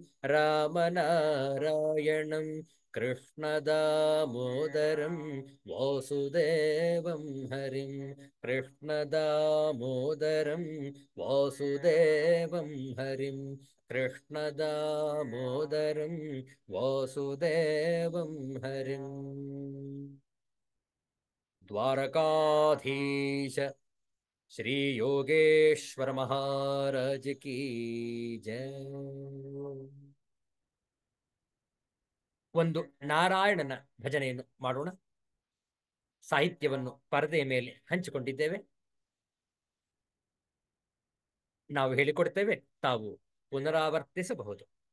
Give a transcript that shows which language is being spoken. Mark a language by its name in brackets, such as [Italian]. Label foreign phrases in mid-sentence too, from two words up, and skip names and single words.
[Sanskrit] रामनारायणं कृष्णदामोदरं वासुदेवं हरिं कृष्णदामोदरं वासुदेवं हरिं कृष्णदामोदरं वासुदेवं हरिम् [Hindi] द्वारकाधीश श्री योगेश्वर महाराज की जय. [Kannada] ಒಂದು ನಾರಾಯಣನ ಭಜನೆಯನ್ನು ಮಾಡೋಣ. ಸಾಹಿತ್ಯವನ್ನು ಪರದೆಯ ಮೇಲೆ ಹಂಚಿಕೊಂಡಿದ್ದೇವೆ. ನಾವು ಹೇಳಿಕೊಡ್ತೇವೆ, ತಾವು ಪುನರಾವರ್ತಿಸಬಹುದು.